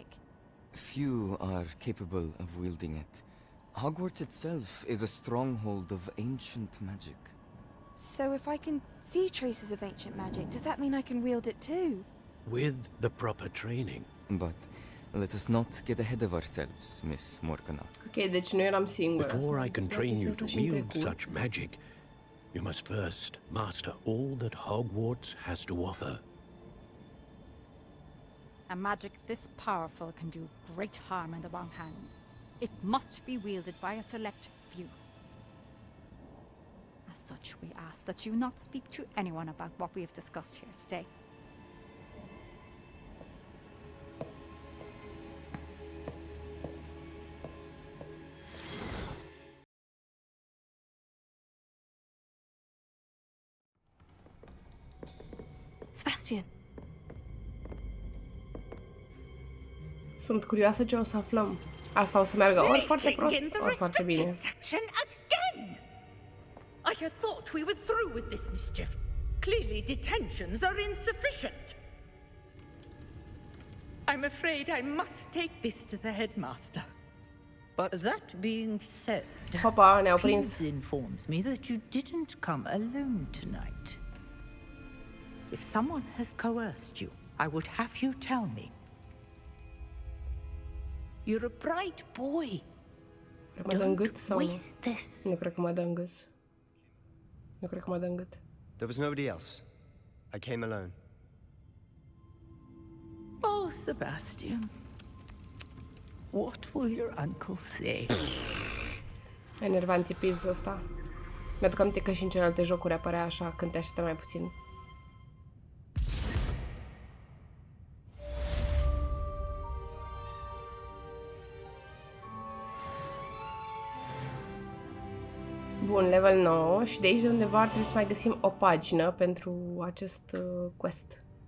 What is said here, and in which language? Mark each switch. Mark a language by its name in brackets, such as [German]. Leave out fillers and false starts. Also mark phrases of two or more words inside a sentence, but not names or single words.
[English] Few are capable of wielding it. Hogwarts itself is a stronghold of ancient magic. So if I can see traces of ancient magic, does that mean I can wield it too? With the proper training. But let us not get ahead of ourselves, Miss Morganock. [Romanian] Ok, deci nu eram singură. [English] Before I can train you to [Romanian] Chestia asta și în [English] wield [Romanian] trecut. [English] such magic, you must first master all that Hogwarts has to offer. A magic this powerful can do great harm in the wrong hands. It must be wielded by a select few. As such, we ask that you not speak to anyone about what we have discussed here today. Sebastian! [Romanian] Sunt curioasă ce o să aflăm. Asta o să meargă ori foarte prost, [English] In the [Romanian] ori foarte bine. [English] restricted section again! I had thought we were through with this mischief. Clearly detentions are insufficient. I'm afraid I must take this to the headmaster. But that being said, [Romanian] Hopa, ne-au prins. [English] Peeves informs me that you didn't come alone tonight. If someone has coerced you, I would have you tell me. You're a bright boy. [Romanian] Mă dă în gât sau nu? [English] Waste this. [Romanian] Nu cred că mă dă în gât. Nu cred că mă dă în gât. [English] There was nobody else. I came alone. Oh, Sebastian. What will your uncle say? [Romanian] Enervant e Peeves ăsta. Mi-aduc aminte că și în celelalte jocuri apărea așa când te așteptai mai puțin. Bun, level 9 și de aici de undeva ar trebui să mai găsim o pagină pentru acest quest.